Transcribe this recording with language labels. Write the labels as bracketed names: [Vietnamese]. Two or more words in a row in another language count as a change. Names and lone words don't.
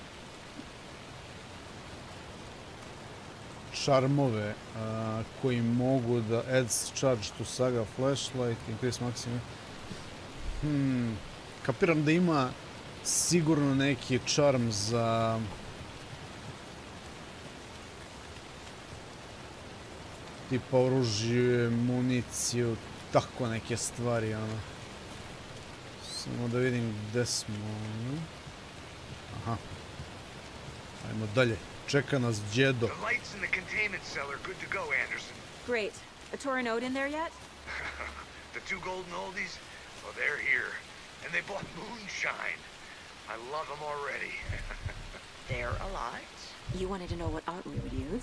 [Serbian] čarmove koji mogu da [English] adds charge to saga flashlight, increase maximum. [Serbian] Kapiram da ima sigurno neki čarm za tipa oružje, municiju, tako neke stvari, ono. Samo da vidim gde smo. Aha. Ajmo dalje. Čeka nas djedo. [English] The lights in the containment cellar good to go, Anderson. Great. A Torin Ode in there yet? The 2 golden oldies? Well, they're here. And they bought moonshine. I love them already. They're alive. You wanted to know what art we would use?